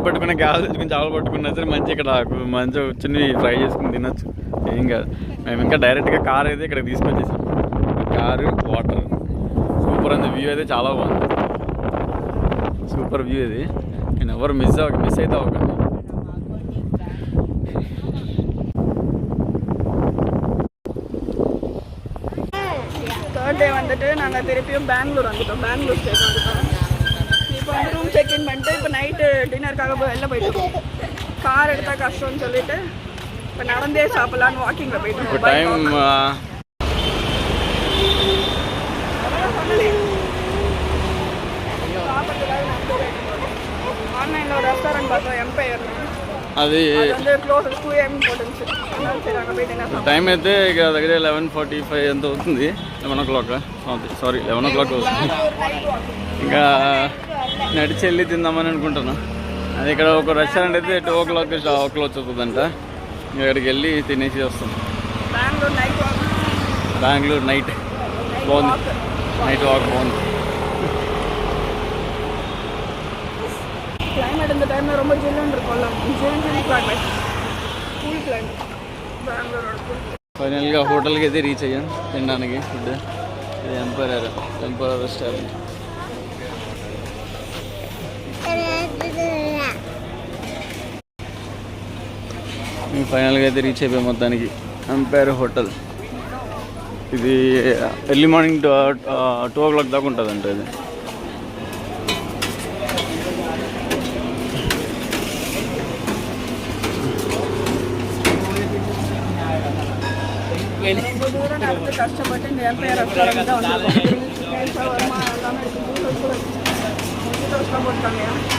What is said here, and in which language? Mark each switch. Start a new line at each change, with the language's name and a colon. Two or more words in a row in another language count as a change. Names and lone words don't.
Telugu: పట్టుకునే గ్యాస్ తెచ్చుకుని చేపలు పట్టుకున్నా సరే మంచి ఇక్కడ మంచిగా వచ్చింది ఫ్రై చేసుకుని తినచ్చు, ఏం కాదు. మేము ఇంకా డైరెక్ట్గా కార్ అయితే ఇక్కడ తీసుకొచ్చేసాం. కారు వాటర్ సూపర్ ఉంది, వ్యూ అయితే చాలా బాగుంది,
English: super view
Telugu: ఇది. నేను ఎవరు మిస్ అయితే అవ్వకండి.
English: third day
Tamil: வந்துட்டு நாங்கள் திருப்பியும் பெங்களூர் வந்துட்டோம், பெங்களூர் ஸ்டேட் வந்துட்டோம். இப்போ வந்து
English: room check-in
Tamil: பண்ணிட்டு இப்போ நைட்டு டின்னருக்காக வெளில போயிட்டோம். கார் எடுத்தால் கஷ்டம்னு சொல்லிட்டு இப்போ நடந்தே சாப்பிட்லான்னு வாக்கிங்கில் போயிட்டோம். டைம் ஆன்லைனில் ஒரு ரெஸ்டாரண்ட் பார்த்தோம், எம்பையர்.
Telugu: అది
Tamil: வந்து
English: close 2 AM
Tamil: போட்டுருந்துச்சு. சரி அங்கே போயிட்டு என்ன
Telugu: టైం అయితే ఇక దగ్గర 11:45 ఎంత అవుతుంది, 11 o'clock,
English: sorry 11 o'clock
Telugu: అవుతుంది. ఇంకా నడిచి వెళ్ళి తిందామని అనుకుంటున్నాను. అది ఇక్కడ ఒక రెస్టారెంట్ అయితే
English: 2 o'clock close
Telugu: అవుతుందంట. ఇక్కడికి వెళ్ళి తినేసి వస్తాం. బెంగళూరు నైట్ బాగుంది,
English: night walk
Telugu: బాగుంది.
Tamil: క్లైమేట్ இந்த டைம்ல ரொம்ப ஜில்லுன்னு இருக்கும்ல, ஜில்லுன்னு క్లైమేట్,
English: cool climate
Tamil: బెంగళూరు.
Telugu: ఫైనల్గా హోటల్కి అయితే రీచ్ అయ్యాం తినడానికి ఫుడ్. ఇది ఎంపరర్ రెస్టారెంట్. మేము ఫైనల్గా అయితే రీచ్ అయిపోయాం మొత్తానికి ఎంపైర్ హోటల్. ఇది
English: early morning 2 o'clock
Telugu: దాకా ఉంటుందంట. ఇది
Tamil: தூரம் நடந்து கஷ்டப்பட்டு இந்த எம்பையர் ரெஸ்டாரண்ட் தான் வந்து போட்டாங்க.